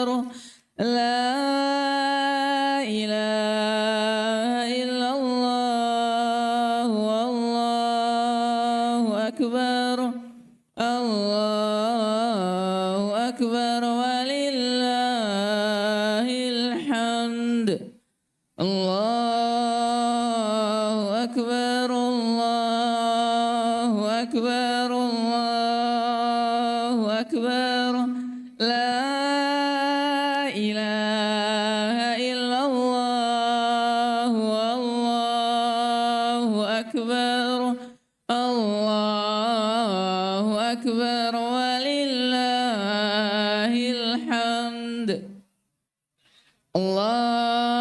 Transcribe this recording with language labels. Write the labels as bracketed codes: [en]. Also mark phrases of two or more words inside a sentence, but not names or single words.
[ar] لا إله إلا الله، الله أكبر، الله أكبر، ولله الحمد. الله أكبر، الله أكبر، الله أكبر. لا إله إلا الله، الله أكبر، الله أكبر ولله الحمد الله